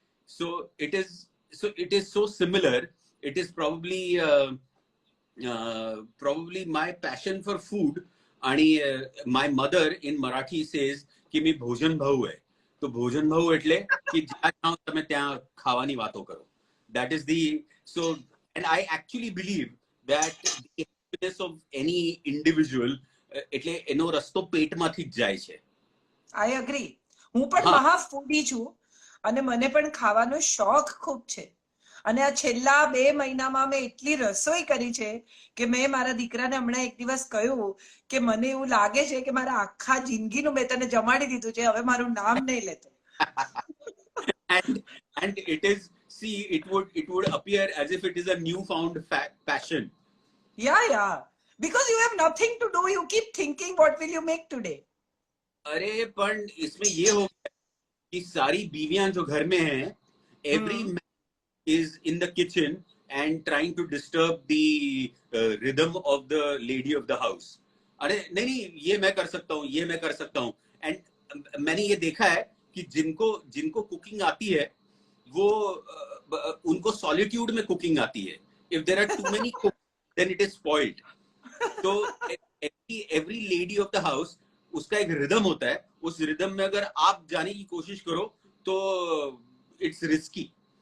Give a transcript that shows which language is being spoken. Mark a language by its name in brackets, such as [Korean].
[English] So it is so similar. It is probably my passion for food. [Marathi] आणि [English] my mother in Marathi says [Marathi] कि मी भोजन भाऊ आहे. [Gujarati] તો ભોજન ભાવ એટલે કે જ્યાં જાઓ તમે ત્યાં ખાવાની વાતો કરો. [English] That is the, so, and I actually believe that the happiness of any individual, [Gujarati] એટલે એનો રસ્તો પેટમાંથી જ જાય છે. [English] I agree. [Gujarati] હું પણ મહા ફૂડી છું અને મને પણ ખાવાનો શોખ ખૂબ છે. અને આ છેલ્લા 2 મહિનામાં મેં એટલી રસોઈ કરી છે કે મેં મારા દીકરાને હમણાં એક દિવસ કહ્યું કે મને એવું લાગે છે કે મારા આખા જિંદગીનું મેં તને જમાડી દીધું છે, હવે મારું નામ નહીં લેતો. [English] And it is, see, it would appear as if it is a newfound passion. Yeah, because you have nothing to do, you keep thinking what will you make today. [Hindi] अरे पण इसमें ये हो गया कि सारी बीवियां जो घर में हैं, [English] every is in the kitchen and trying to disturb the rhythm of the lady of the house. [Hindi] अरे नहीं ये मैं कर सकता हूँ, ये मैं कर सकता हूँ. And मैंने ये देखा है कि जिनको कुकिंग आती है वो उनको सॉलिट्यूड में कुकिंग आती है. [English] If there are too many cooks, then it is spoiled. So every lady of the house, [Hindi] उसका एक रिदम होता है. उस रिदम में अगर आप जाने की कोशिश करो तो [English] it's risky.